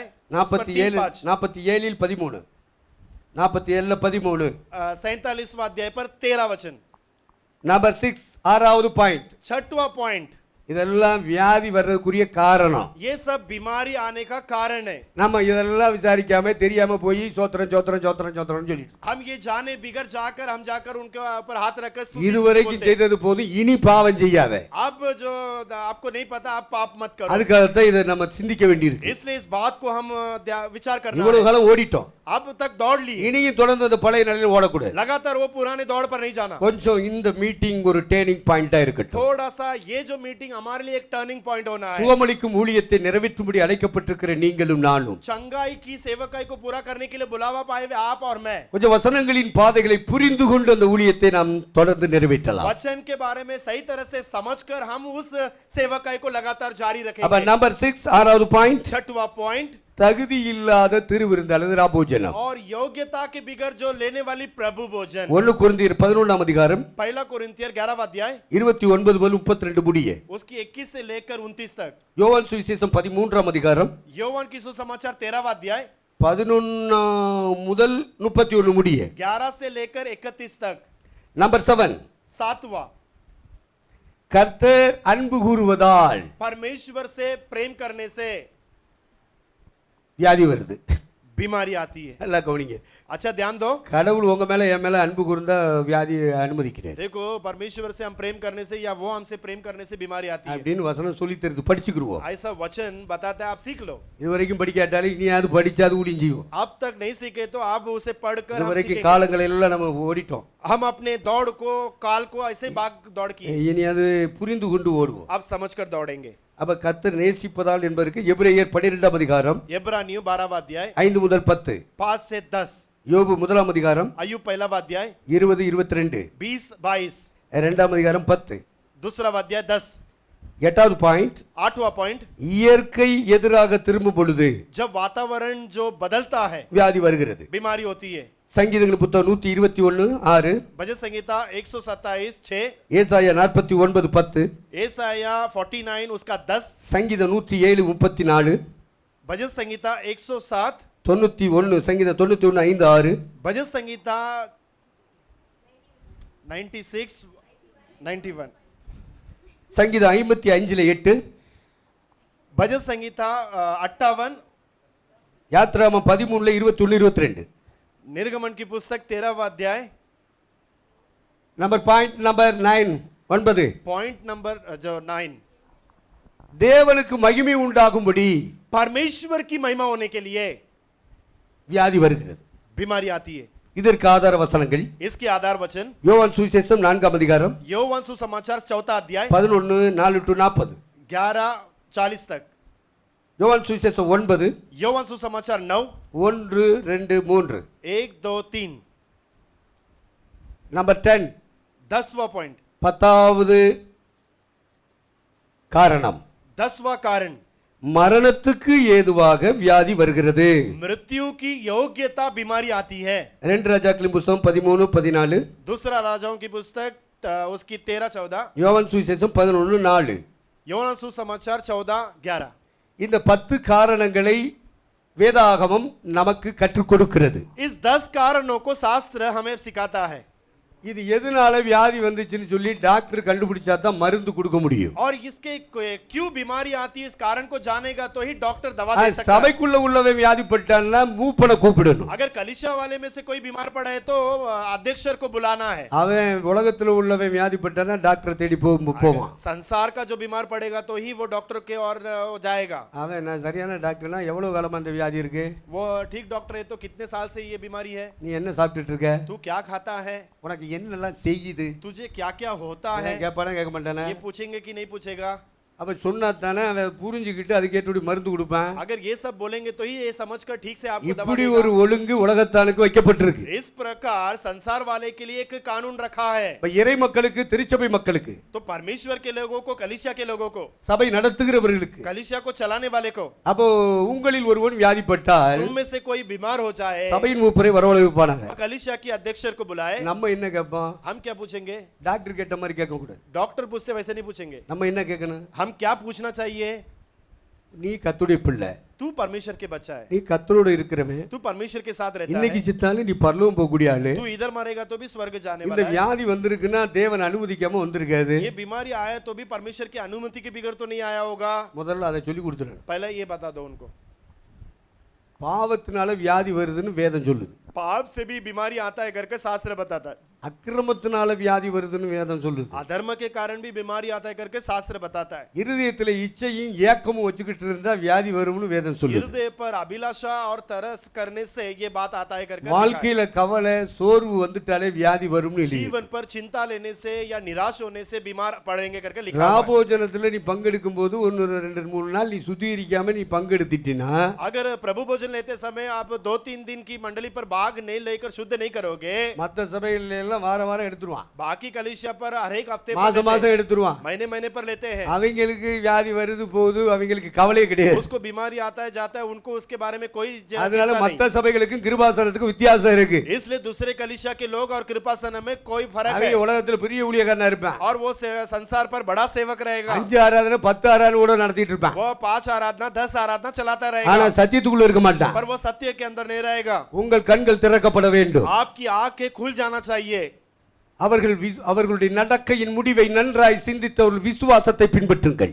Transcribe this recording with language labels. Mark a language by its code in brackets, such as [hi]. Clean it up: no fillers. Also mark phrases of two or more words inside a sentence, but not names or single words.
[hi] 47 47 13. 47 13. 47वां अध्याय पर 13 वचन। [ta] நம்பர் 6 ஆறாவது பாயிண்ட். [hi] 6वां पॉइंट। [ta] இதெல்லாம் வியாதி வர்றதுக்குரிய காரணம். [hi] ये सब बीमारी आने का कारण है। [ta] நம்ம இதெல்லாம் விசாரிக்காம தெரியாம போய் சோத்திரம் சோத்திரம் சோத்திரம் சோத்திரம்னு சொல்லிட்டு [hi] हम ये जाने बिगर जाकर हम जाकर उनके ऊपर हाथ रखकर स्तुति [ta] இதுவரைக்கும் [hi] बोलते हैं। [ta] செய்தது போதும், இனி பாவம் செய்யாத. [hi] अब जो आपको नहीं पता आप पाप मत करो। [ta] அதுக்காகத்தான் இதை நம்ம சிந்திக்க வேண்டியிருக்கு. [hi] इसलिए इस बात को हम विचार करना [ta] இவ்வளவு [hi] है। [ta] காலம் ஓடிட்டோம், [hi] अब तक दौड़ ली, [ta] இனியும் தொடர்ந்து அந்த பழைய நிலையில் ஓடக்கூடாது. [hi] लगातार वो पुराने दौड़ पर नहीं जाना। [ta] கொஞ்சம் இந்த மீட்டிங் ஒரு [en] turning point [ta] இருக்கட்டும். [hi] थोड़ा सा ये जो मीटिंग हमारे लिए एक [en] turning point [hi] होना है। [ta] சுகமளிக்கும் ஊழியத்தை நிறைவேற்றும்படி அழைக்கப்பட்டிருக்கிற நீங்களும் நானும் [hi] चंगाई की सेवकाई को पूरा करने के लिए बुलावा पाए हुए आप और मैं [ta] கொஞ்சம் வசனங்களின் பாதைகளை புரிந்து கொண்டு அந்த ஊழியத்தை நாம் தொடர்ந்து நிறைவேற்றலாம். [hi] वचन के बारे में सही तरह से समझकर हम उस सेवकाई को लगातार जारी [ta] அப்ப [hi] रखेंगे। [ta] நம்பர் 6 ஆறாவது பாயிண்ட், [hi] 6वां पॉइंट। [ta] தகுதி இல்லாத திருவிருந்து அல்லது ராபோஜனம். [hi] और योग्यता के बिगर जो लेने वाली प्रभु भोजन। [ta] 1 கொரிந்தியர் 11ஆம் அதிகாரம் [hi] पहला कोरिन्थियर 11वां अध्याय [ta] 29 முதல் 32 முடிய. [hi] उसकी 21 से लेकर 29 तक। [ta] யோவான் சுவிசேஷம் 13ஆம் அதிகாரம் [hi] यौवन की सुसमाचार 13वां अध्याय [ta] 11 முதல் 31 முடிய. [hi] 11 से लेकर 31 तक। [ta] நம்பர் 7 [hi] 7वां [ta] கர்த்தர் அன்பு கூறுவதால் [hi] परमेश्वर से प्रेम करने से [ta] வியாதி வருது. [hi] बीमारी आती है। [ta] நல்லா கவனிங்க. [hi] अच्छा ध्यान दो, [ta] கடவுள் உங்க மேல என் மேல அன்பு கூர்ந்தா வியாதியை அனுமதிக்கிறார் [hi] देखो परमेश्वर से हम प्रेम करने से या वो हमसे प्रेम करने से बीमारी आती है। [ta] அப்படின்னு வசனம் சொல்லி தருது, படிச்சுக்கிருவோம். [hi] ऐसा वचन बताता है, आप सीख लो। [ta] இது வரைக்கும் படிக்காட்டாலும் இனியாவது படிச்சாது ஊழியம் [hi] अब तक नहीं सीखे तो आप उसे पढ़कर [ta] இது [hi] हम [ta] வரைக்கும் [hi] सीखेंगे। [ta] காலங்களை எல்லாம் நம்ம ஓடிட்டோம். [hi] हम अपने दौड़ को काल को ऐसे भाग दौड़ की [ta] இனியாவது புரிந்து கொண்டு ஓடுவோம். [hi] आप समझकर दौड़ेंगे। [ta] அப்ப கர்த்தர் நேசிப்பதால் என்பதற்கு எபிரேயர் 12ஆம் அதிகாரம் [hi] इब्रानियों 12वां अध्याय [ta] 5 முதல் 10, [hi] 5 से 10, [ta] யோபு 1ஆம் அதிகாரம் [hi] अय्यूब 1वां अध्याय 20 22, 20 22, [ta] 2ஆம் அதிகாரம் 10. [hi] दूसरा अध्याय 10, [ta] 8வது பாயிண்ட், [hi] 8वां पॉइंट, [ta] இயற்கை எதிராக திரும்பும் பொழுது [hi] जब वातावरण जो बदलता है [ta] வியாதி வருகிறது. [hi] बीमारी होती है। [ta] சங்கீதங்கள் புத்தகம் 121:6, [hi] भजन संहिता 127:6, [ta] ஏசாயா 49:10, [hi] एसाया 49 उसका 10, [ta] சங்கீதம் 107:34, [hi] भजन संहिता 107, [ta] 91, சங்கீதம் 91:5-6, [hi] भजन संहिता 96 91, [ta] சங்கீதம் 55:8, [hi] भजन संहिता 58, [ta] யாத்ராமம் 13:21-22. [hi] निर्गमन की पुस्तक 13वां अध्याय, [en] number point number [ta] 9 9, [en] point number [hi] जो 9, [ta] தேவனுக்கு மகிமை உண்டாகும்படி [hi] परमेश्वर की महिमा होने के लिए [ta] வியாதி வருகிறது. [hi] बीमारी आती है। [ta] இதற்கு ஆதார வசனங்கள் [hi] इसके आधार वचन [ta] யோவான் சுவிசேஷம் 4ஆம் அதிகாரம் [hi] யோவான் सुसमाचार 4वां अध्याय 11:4-40, 11:40 तक, [ta] யோவான் சுவிசேஷம் 9 [hi] யோவான் सुसमाचार 9 1 2 3, 1 2 3, [ta] நம்பர் 10 [hi] 10वां पॉइंट, [ta] 10வது காரணம், [hi] 10वां कारण, [ta] மரணத்துக்கு ஏதுவாக வியாதி வருகிறது. [hi] मृत्यु की योग्यता बीमारी आती है। [ta] 2 ராஜாக்களின் புத்தகம் 13-14, [hi] दूसरा राजाओं की पुस्तक उसकी 13-14, [ta] யோவான் சுவிசேஷம் 11:4. [hi] யோவான் सुसमाचार 14-11। [ta] இந்த 10 காரணங்களை வேதாகமம் நமக்கு கற்றுக் கொடுக்கிறது. [hi] इस 10 कारणों को शास्त्र हमें सिखाता है। [ta] இது எதனால வியாதி வந்துச்சுன்னு சொல்லி டாக்டர் கண்டுபிடிச்சா தான் மருந்து கொடுக்க முடியும். [hi] और इसके क्यों बीमारी आती है इस कारण को जानेगा तो ही डॉक्टर दवा दे सकता है। [ta] சபைக்குள்ள உள்ளவன் வியாதிப்பட்டான்னா மூப்பனை கூப்பிடணும். [hi] अगर कलीसिया वाले में से कोई बीमार पड़ा है तो अध्यक्षर को बुलाना है। [ta] அவன் உலகத்துல உள்ளவன் வியாதிப்பட்டானா டாக்டர் தேடி போவான். [hi] संसार का जो बीमार पड़ेगा तो ही वो डॉक्टर के और जाएगा। [ta] அவன் நான் சரியான டாக்டர்னா எவ்வளவு காலமா அந்த வியாதி இருக்கு, [hi] वो ठीक डॉक्टर है तो कितने साल से ये बीमारी है, [ta] நீ என்ன சாப்பிட்டுட்டு இருக்க, [hi] तू क्या खाता है, [ta] உனக்கு என்னெல்லாம் செய்யுது, [hi] तुझे क्या क्या होता है, [ta] கேட்பானா கேட்க மாட்டானா, [hi] ये पूछेंगे कि नहीं पूछेगा। [ta] அப்ப சொன்னா தானே அவன் புரிஞ்சுக்கிட்டு அதுக்கேற்ற மருந்து கொடுப்பான். [hi] अगर ये सब बोलेंगे तो ही ये समझकर ठीक से आपको दवा [ta] இப்படி [hi] देगा। [ta] ஒரு ஒழுங்கு உலகத்தானுக்கு வைக்கப்பட்டிருக்கு. [hi] इस प्रकार संसार वाले के लिए एक कानून रखा है। [ta] இப்ப இறை மக்களுக்கு, திருச்சபை மக்களுக்கு, [hi] तो परमेश्वर के लोगों को, कलीसिया के लोगों को, [ta] சபை நடத்துகிறவர்களுக்கு, [hi] कलीसिया को चलाने वाले को, [ta] அப்போ உங்களில் ஒருவன் வியாதிப்பட்டால் [hi] उनमें से कोई बीमार हो जाए [ta] சபையின் மூப்பரை வரவழைப்பானாங்க. [hi] कलीसिया की अध्यक्षर को बुलाए। [ta] நம்ம என்ன கேட்போம், [hi] हम क्या पूछेंगे, [ta] டாக்டர் கேட்ட மாதிரி கேட்க கூடாது. [hi] डॉक्टर पूछते वैसे नहीं पूछेंगे। [ta] நம்ம என்ன கேட்கணும், [hi] हम क्या पूछना चाहिए, [ta] நீ கர்த்தருடைய பிள்ளை, [hi] तू परमेश्वर के बच्चा है, [ta] நீ கர்த்தரோட இருக்கிறவன், [hi] तू परमेश्वर के साथ रहता [ta] இன்னைக்கு [hi] है, [ta] சித்தாலும் நீ பரலோகம் போகக்கூடிய ஆளு. [hi] तू इधर मरेगा तो भी स्वर्ग जाने [ta] இந்த [hi] वाला है। [ta] வியாதி வந்திருக்குன்னா தேவன் அனுமதிக்காம வந்திருக்காது. [hi] ये बीमारी आया तो भी परमेश्वर की अनुमति के बिगड़ तो नहीं आया होगा। [ta] முதல்ல அதை சொல்லி கொடுத்துறேன். [hi] पहले ये बता दो उनको। [ta] பாவத்தினால வியாதி வருதுன்னு வேதம் சொல்லுது. [hi] पाप से भी बीमारी आता है करके शास्त्र बताता है। [ta] அக்கிரமத்தினால வியாதி வருதுன்னு வேதம் சொல்லுது. [hi] अधर्म के कारण भी बीमारी आता है करके शास्त्र बताता है। [ta] இருதயத்துல இச்சையும் ஏக்கமும் வச்சுக்கிட்டு இருந்தா வியாதி வரும்னு வேதம் சொல்லுது. [hi] हृदय पर अभिलाषा और तरस करने से ये बात आता है करके लिखा है। [ta] வாழ்க்கையில கவலை சோர்வு வந்துட்டாலே வியாதி வரும்னு எழுதி. [hi] जीवन पर चिंता लेने से या निराश होने से बीमार पड़ेंगे करके लिखा है। [ta] ராபோஜனத்துல நீ பங்கெடுக்கும் போது 1 2 3 நாள் நீ சுத்திகரிக்காம நீ பங்கெடுத்திட்டினா, [hi] अगर प्रभु भोजन लेते समय आप 2-3 दिन की मंडली पर भाग नहीं लेकर शुद्ध नहीं करोगे, [ta] மத்த சபையில எல்லாம் வாரம் எடுத்துருவான், [hi] बाकी कलीसिया पर हर एक हफ्ते पर [ta] மாசம் [hi] लेते [ta] மாசம் [hi] हैं, [ta] எடுத்துருவான். [hi] महीने महीने पर लेते हैं। [ta] அவங்களுக்கு வியாதி வருது போகுது, அவங்களுக்கு கவலையே கிடையாது. [hi] उसको बीमारी आता है जाता है, उनको उसके बारे में कोई [ta] அதனால [hi] चिंता [ta] மத்த [hi] नहीं। [ta] சபைகளுக்கும் கிருபாசனத்துக்கும் வித்தியாசம் இருக்கு. [hi] इसलिए दूसरे कलीसिया के लोग और कृपासन में कोई फर्क है। [ta] அவங்க உலகத்துல பெரிய ஊழியக்காரனா இருப்பான், [hi] और वो संसार पर बड़ा सेवक रहेगा, [ta] 5 ஆராதனை 10 ஆராதனை கூட நடத்திட்டு இருப்பான். [hi] वो 5 आराधना 10 आराधना चलाता [ta] ஆனா [hi] रहेगा, [ta] சத்தியத்துக்குள்ள இருக்க மாட்டான். [hi] पर वो सत्य के अंदर नहीं रहेगा। [ta] உங்கள் கண்கள் திறக்கப்பட வேண்டும். [hi] आपकी आंखें खुल जाना चाहिए। [ta] அவர்களுடைய நடக்கையின் முடிவை நன்றாய் சிந்தித்தவர்கள் விசுவாசத்தை பின்பற்றுங்கள்.